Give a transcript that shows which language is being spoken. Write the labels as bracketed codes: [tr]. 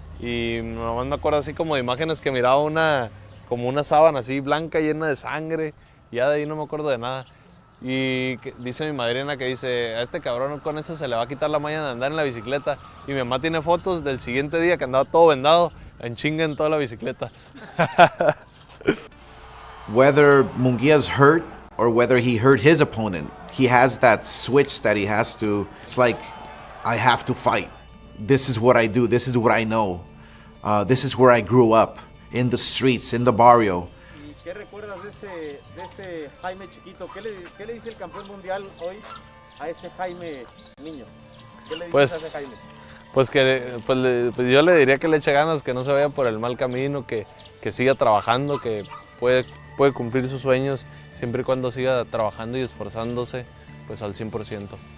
[es] Y nomás me acuerdo así como de imágenes que miraba como una sábana así blanca llena de sangre. Y ya de ahí no me acuerdo de nada. Y dice mi madrina que dice, a este cabrón con eso se le va a quitar la maña de andar en la bicicleta. Y mi mamá tiene fotos del siguiente día que andaba todo vendado, en chinga en toda la bicicleta. [en] Whether Munguia's hurt or whether he hurt his opponent, he has that switch that he has to, it's like, I have to fight. This is what I do, this is what I know. This is where I grew up, in the streets, in the barrio. [es] ¿Qué recuerdas de ese Jaime chiquito? ¿Qué le dice el campeón mundial hoy a ese Jaime niño? ¿Qué le dices a ese Jaime? Pues yo le diría que le eche ganas, que no se vaya por el mal camino, que siga trabajando, que puede cumplir sus sueños siempre y cuando siga trabajando y esforzándose pues al 100%.